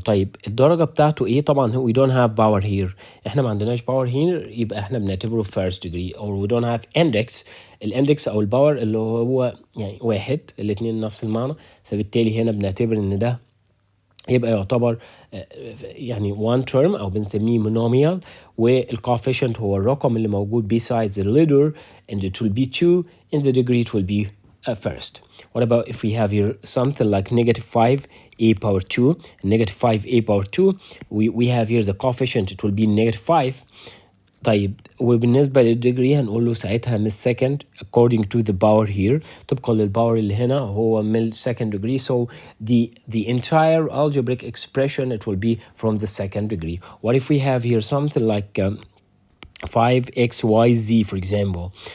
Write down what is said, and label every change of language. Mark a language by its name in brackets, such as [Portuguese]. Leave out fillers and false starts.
[Arabic] طيب الدرجة بتاعته ايه؟ طبعا [English] we don't have power here، [Arabic] احنا ما عندناش [English] power here، [Arabic] يبقى احنا بنعتبره [English] first degree. or we don't have index. [Arabic] الاندكس او الباور اللي هو يعني واحد، الاتنين نفس المعنى، فبالتالي هنا بنعتبر ان ده يبقى يعتبر يعني one term او بنسميه monomial. [English] والcoefficient [Arabic] هو الرقم اللي موجود [English] besides the letter and it will be 2 and the degree it will be first. What about if we have here something like negative 5a power 2 and negative 5a power 2? We have here the coefficient it will be negative 5. [Arabic] طيب وبالنسبة للديجري هنقول له ساعتها من second [English] according to the power here، [Arabic] طبقا للباور اللي هنا هو من second degree. [English] So the entire algebraic expression it will be from the second degree. What if we have here something like 5xyz for example?